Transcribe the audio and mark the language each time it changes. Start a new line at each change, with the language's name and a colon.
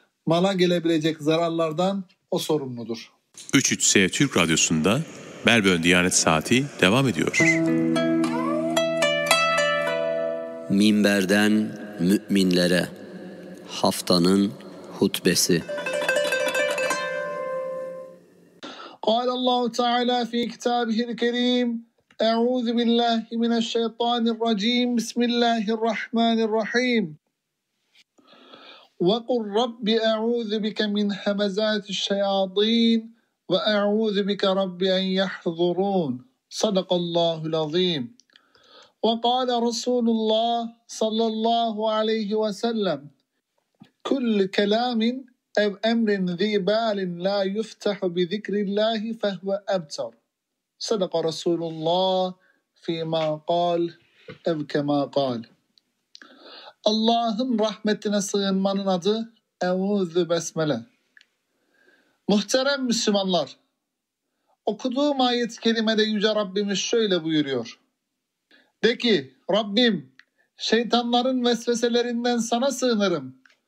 Turkish: Mala gelebilecek zararlardan o sorumludur. 33S Türk Radyosu'nda Melbourne Diyanet Saati devam ediyor. Minberden müminlere haftanın hutbesi.
Arabic: قال الله تعالى في كتابه الكريم: أعوذ بالله من الشيطان الرجيم، بسم الله الرحمن الرحيم. وقل رب أعوذ بك من همزات الشياطين وأعوذ بك رب أن يحضرون. صدق الله العظيم. وقال رسول الله صلى الله عليه وسلم: كل كلام أو أمر ذي بال لا يفتح بذكر الله فهو أبتر. صدق رسول الله فيما قال أو كما قال.
Turkish: Allah'ın rahmetine sığınmanın adı Euzü Besmele. Muhterem Müslümanlar, okuduğum ayet-i kerimede Yüce Rabbimiz şöyle buyuruyor: de ki, Rabbim, şeytanların vesveselerinden sana sığınırım.